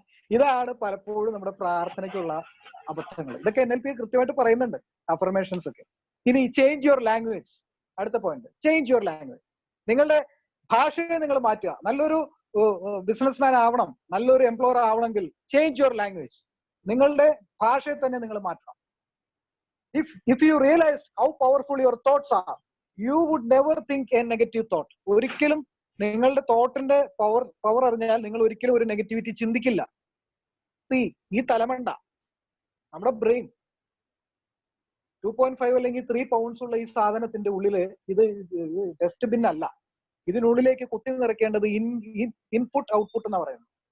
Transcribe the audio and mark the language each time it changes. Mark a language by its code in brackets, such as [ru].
[ml] ഇതാണ് പലപ്പോഴും നമ്മുടെ പ്രാർത്ഥനയ്ക്കുള്ള അബദ്ധങ്ങൾ. ഇതൊക്കെ NLP കൃത്യമായിട്ട് പറയുന്നുണ്ട്, അഫർമേഷൻസ് ഒക്കെ. ഇനി [en] Change your language. [ml] അടുത്ത പോയിന്റ്, [en] Change your language. [ml] നിങ്ങളുടെ ഭാഷയെ നിങ്ങൾ മാറ്റുക. നല്ലൊരു ബിസിനസ്മാൻ ആവണം, നല്ലൊരു എംപ്ലോയർ ആവണമെങ്കിൽ [en] Change your language. [ml] നിങ്ങളുടെ ഭാഷയെ തന്നെ നിങ്ങൾ മാറ്റണം. [en] If you realize how powerful your thoughts are, you would never think a negative thought. [ml] ഒരിക്കലും നിങ്ങളുടെ തോട്ടിന്റെ പവർ അറിഞ്ഞാൽ നിങ്ങൾ ഒരിക്കലും ഒരു നെഗറ്റിവിറ്റി ചിന്തിക്കില്ല. ഈ തലമണ്ട, നമ്മുടെ ബ്രെയിൻ 2.5 അല്ലെങ്കിൽ 3 pounds ഉള്ള ഈ സാധനത്തിന്റെ ഉള്ളില് ഇത് ഡസ്റ്റ്ബിൻ അല്ല. ഇതിനുള്ളിലേക്ക് കുത്തി നിറയ്ക്കേണ്ടത് ഇൻപുട്ട് ഔട്ട്പുട്ട് എന്ന് പറയുന്നത്.